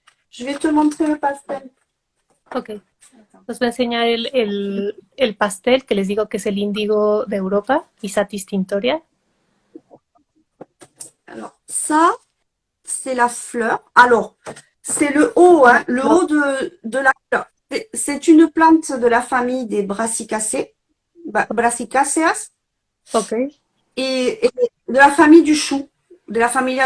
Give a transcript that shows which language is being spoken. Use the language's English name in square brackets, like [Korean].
[French] Je vais te montrer le pastel. Ok. [Spanish] Nos va a enseñar el pastel que les digo que es el índigo de Europa, Isatis tintoria. [French] Alors, ça, c'est la fleur. Alors, c'est le haut, hein, le haut de la fleur. C'est une plante de la famille des Brassicacées, Brassicaceas, Ok. et de la famille du chou, [Spanish] de la familia